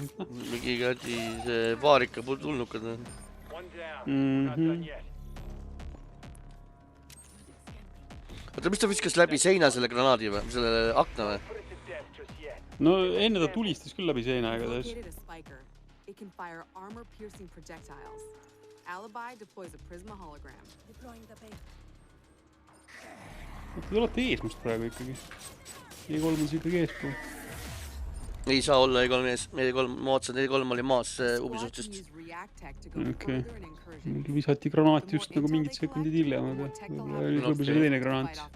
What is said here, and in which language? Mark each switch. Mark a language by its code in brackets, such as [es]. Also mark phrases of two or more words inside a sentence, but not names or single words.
[et] Mingi kädi see vaarika tulnukad. Oota, mis ta viskas läbi seina selle granaadi või? Selle akna või? No enne ta tulistas küll läbi seina igatahes. [en] It can fire armor-piercing projectiles. Alibi deploys a Prisma hologram. Deploying the bait. [et] Te olete eesmust praegu ikkagi. E3 on see ikkagi eespool. Ei saa olla E3 ees. E3, ma vaatasin, E3 oli maas Ubisoftist. Okei. Visati granaat just nagu mingid sekundid hiljem, aga võib-olla see teine granaat.